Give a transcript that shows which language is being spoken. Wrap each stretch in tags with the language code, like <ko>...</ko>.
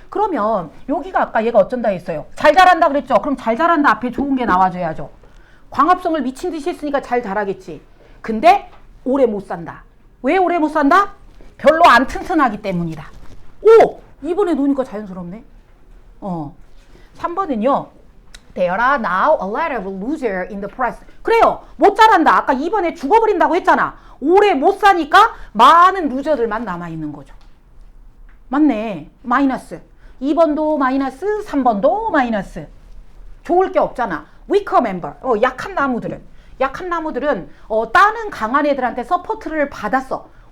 <ko>그러면 여기가 아까 얘가 어쩐다 했어요? 잘 자란다 그랬죠? 그럼 잘 자란다 앞에 좋은 게 나와줘야죠. 광합성을 미친 듯이 했으니까 잘 자라겠지. 근데 오래 못 산다. 왜 오래 못 산다? 별로 안 튼튼하기 때문이다. 오! 이번에 노니까 자연스럽네. 3번은요.</ko> <en>There are now a lot of losers in the press.</en> <ko>그래요. 못 자란다. 아까 2번에 죽어버린다고 했잖아. 오래 못 사니까 많은 루저들만 남아있는 거죠. 맞네. 마이너스. 2번도 마이너스, 3번도 마이너스. 좋을 게 없잖아.</ko> <en>weaker member.</en> <ko>약한 나무들은 따는 강한 애들한테 서포트를 받았어.</ko>